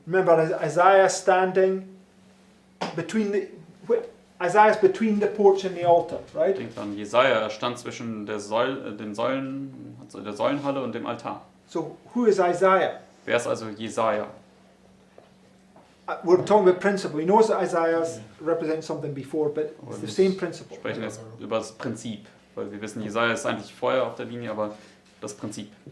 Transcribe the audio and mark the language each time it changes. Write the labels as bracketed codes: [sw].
[en] Remember Isaiah standing Isaiah's between the porch and the altar, right? [de] Denkt an Jesaja, er stand zwischen der Säulenhalle und dem Altar. [en] So who is Isaiah? [de] Wer ist also Jesaja? [en] We're talking about principle. He knows that Isaiah represents something before, but it's the same principle. [de] Wir sprechen jetzt über das Prinzip, weil wir wissen, Jesaja ist eigentlich Feuer auf der Linie, aber das Prinzip.